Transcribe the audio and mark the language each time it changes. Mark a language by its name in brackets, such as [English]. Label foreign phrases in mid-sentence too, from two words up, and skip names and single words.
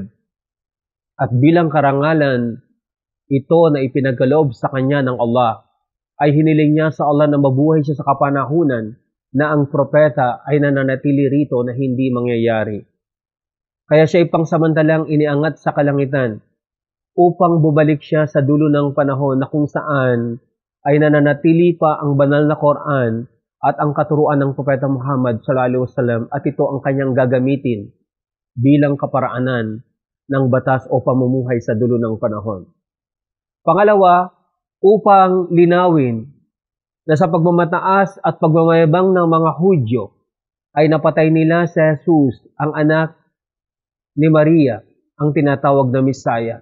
[Filipino] At bilang karangalan ito na ipinagkaloob sa kanya ng Allah, ay hiniling niya sa Allah na mabuhay siya sa kapanahunan na ang propeta ay nananatili rito na hindi mangyayari. Kaya siya ay pangsamantalang iniangat sa kalangitan upang bubalik siya sa dulo ng panahon na kung saan ay nananatili pa ang banal na Quran at ang katuruan ng Propeta Muhammad [Arabic] صلى الله عليه وسلم, [Filipino] at ito ang kanyang gagamitin bilang kaparaanan ng batas o pamumuhay sa dulo ng panahon. Pangalawa, upang linawin na sa pagmamataas at pagmamayabang ng mga Hudyo ay napatay nila si Jesus, ang anak ni Maria, ang tinatawag na Messiah.